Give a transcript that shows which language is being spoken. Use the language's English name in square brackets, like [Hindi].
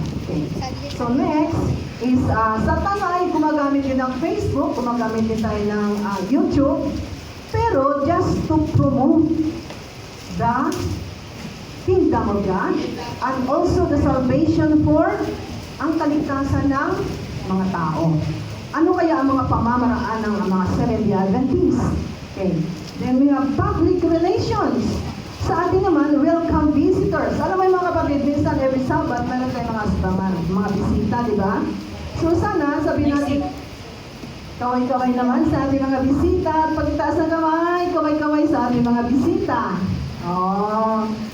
[English] Okay. So next is sa tanay, gumagamit din ng Facebook, gumagamit din tayo ng YouTube, pero just to promote the kingdom of God and also the salvation for ang kaligtasan ng mga tao. [Filipino] Ano kaya ang mga pamamaraan ng mga Seventh-day Adventists? Okay. [English] Then we have public relations. [Filipino] Sa atin naman, welcome visitors. Alam mo yung mga kapatid, minsan every Sabbath, meron tayong mga bisita, di ba? So sana, sabihin natin, kaway-kaway naman sa ating mga bisita. At pagtaas ng kamay, kaway-kaway sa ating mga bisita. Oh.